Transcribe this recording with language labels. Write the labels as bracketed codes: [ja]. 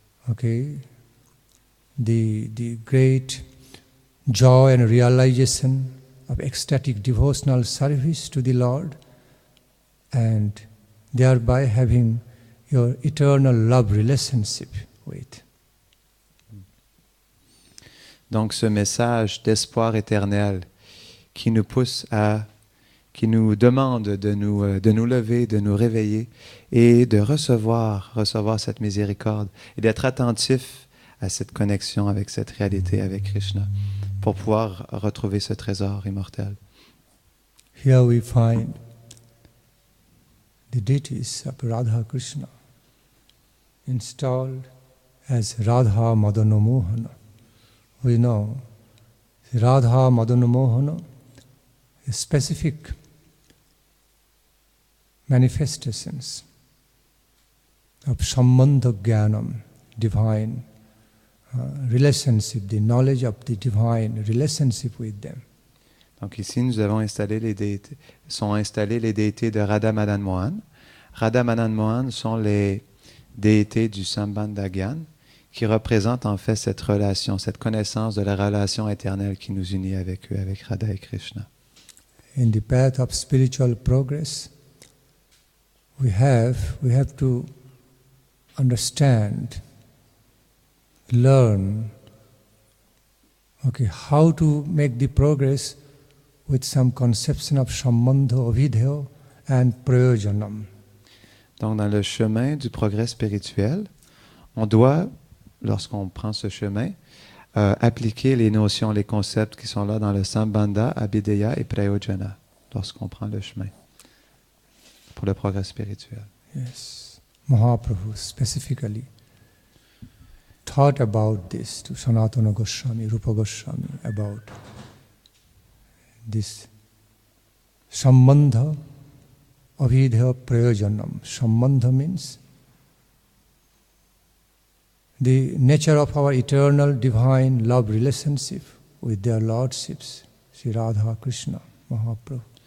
[en] Okay, the great joy and realization of ecstatic devotional service to the Lord, and thereby having your eternal love relationship with. [fr] Donc ce message d'espoir éternel qui nous pousse qui nous demande de nous lever, de nous réveiller et de recevoir cette miséricorde et d'être attentif à cette connexion avec cette réalité, avec Krishna, pour pouvoir retrouver ce trésor immortel. [en] Here we find the deities of Radha Krishna installed as Radha Madana Mohana. We know Radha Madana Mohana is specific manifestations of Sambandha Jnanam, divine relationship, the knowledge of the divine relationship with them. [fr] Donc ici, nous avons installé les déités de Radha Madan Mohan. Radha Madan Mohan sont les déités du Sambandha Gyan qui représentent en fait cette relation, cette connaissance de la relation éternelle qui nous unit avec eux, avec Radha et Krishna. [en] In the path of spiritual progress, we have to understand, learn, okay, how to make the progress with some conception of Sambandha, Avidya and Prayojanam. [fr] Donc dans le chemin du progrès spirituel, on doit, lorsqu'on prend ce chemin, appliquer les notions, les concepts qui sont là dans le Sambandha, Abhideya et Prayojana, lorsqu'on prend le chemin pour le progrès spirituel. [en] Yes, Mahaprabhu specifically thought about this to Sanatana Goswami, Rupa Goswami, about this [sa] Sambandha avidya prayojanam. [en] Sambandha means the nature of our eternal divine love relationship with their lordships, Sri Radha Krishna Mahaprabhu.